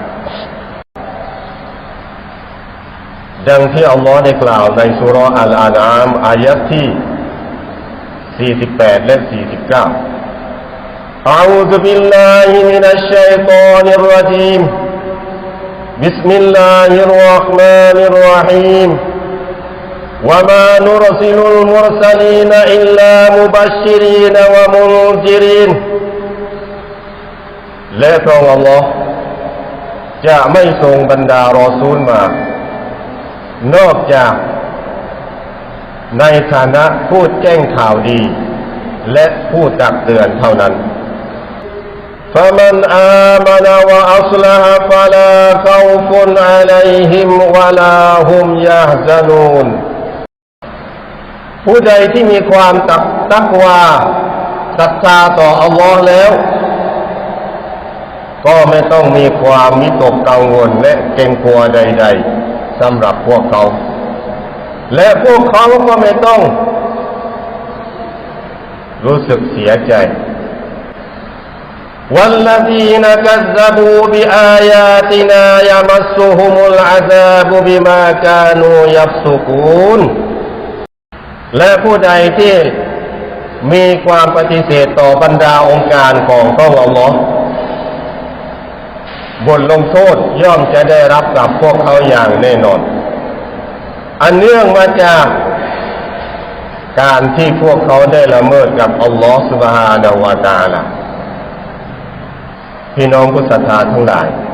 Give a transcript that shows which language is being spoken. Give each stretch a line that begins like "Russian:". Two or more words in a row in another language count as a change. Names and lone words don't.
Thai: ดังที่อัลลอฮ์ได้กล่าวในซูเราะห์อัลอานะอามอายะห์ที่48และ49
Arabic: أعوذ بالله من الشيطان الرجيم بسم الله الرحمن الرحيم وما نرسل المرسلين إلا مبشرين ومنذرين
Thai: และพระองค์อัลลอฮ์จะไม่ทรงบรรดารอซูลมานอกจากในฐานะผู้แจ้งข่าวดีและผู้ตักเตือนเท่านั้น
Arabic: فمن آمن وأصلح فلا خوف عليهم ولا هم يحزنون
Thai: ผู้ใดที่มีความตักวาศรัทธาต่ออัลลอฮ์แล้ว ก็ไม่ต้องมีความวิตกกังวลและเกรงกลัวใดๆสำหรับพวกเขาและพวกเขาก็ไม่ต้อง รู้สึกเสียใจ
Arabic: والذين كذبوا بآياتنا يمسهم العذاب بما كانوا يفسقون
Thai: และผู้ใดที่มีความปฏิเสธต่อบรรดาองค์การของพระองค์อัลลอฮ์ บทลงโทษย่อมจะได้รับกับพวกเขาอย่างแน่นอนอันเนื่องมาจากการที่พวกเขาได้ละเมิดกับอัลลอฮ์
Arabic: سبحانه وتعالى
Thai: พี่น้องผู้ศรัทธาทั้งหลาย